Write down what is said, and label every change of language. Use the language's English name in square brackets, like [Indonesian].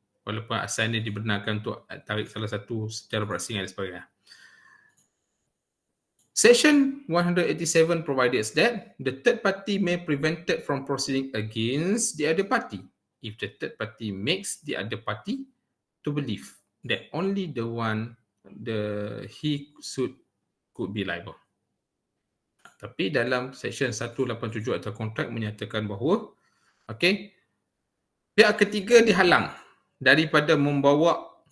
[Malay] Walaupun asalnya dibenarkan untuk tarik salah satu secara berasingan dan sebagainya. [English] Section 187 provides that the third party may be prevented from proceeding against the other party if the third party makes the other party to believe that only the one he sued could be liable. [Malay] Tapi dalam section 187 atau kontrak menyatakan bahawa pihak ketiga dihalang daripada membawa